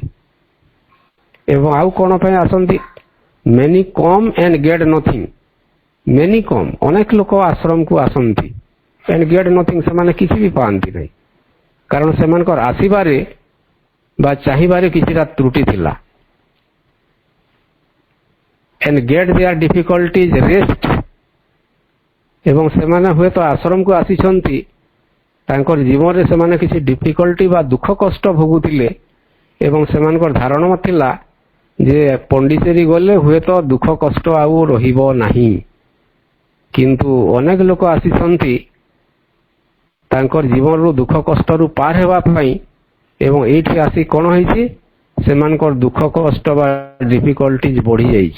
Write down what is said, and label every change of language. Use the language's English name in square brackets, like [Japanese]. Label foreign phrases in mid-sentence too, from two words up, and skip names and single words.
[Odia] ଏବଂ ଆଉ କ'ଣ ପାଇଁ ଆସନ୍ତି? [English] many come and get nothing. many come, [Odia] ଅନେକ ଲୋକ ଆଶ୍ରମକୁ ଆସନ୍ତି, [English] and get nothing, [Odia] ସେମାନେ କିଛି ବି ପାଆନ୍ତି ନାହିଁ। କାରଣ ସେମାନଙ୍କର ଆସିବାରେ ବା ଚାହିଁବାରେ କିଛିଟା ତ୍ରୁଟି ଥିଲା। [English] and get their difficulties rest। [Odia] ଏବଂ ସେମାନେ ହୁଏତ ଆଶ୍ରମକୁ ଆସିଛନ୍ତି, ତାଙ୍କର ଜୀବନରେ ସେମାନେ କିଛି ଡିଫିକଲ୍ଟି ବା ଦୁଃଖ କଷ୍ଟ ଭୋଗୁଥିଲେ ଏବଂ ସେମାନଙ୍କର ଧାରଣା ଥିଲା ଯେ ପଣ୍ଡିଚେରୀ ଗଲେ ହୁଏତ ଦୁଃଖ କଷ୍ଟ ଆଉ ରହିବ ନାହିଁ। କିନ୍ତୁ ଅନେକ ଲୋକ ଆସିଛନ୍ତି ତାଙ୍କର ଜୀବନରୁ ଦୁଃଖ କଷ୍ଟରୁ ପାର ହେବା ପାଇଁ, ଏବଂ ଏଇଠି ଆସି କ'ଣ ହେଇଛି, ସେମାନଙ୍କର ଦୁଃଖ କଷ୍ଟ ବା ଡିଫିକଲ୍ଟିଜ୍ ବଢ଼ିଯାଇଛି।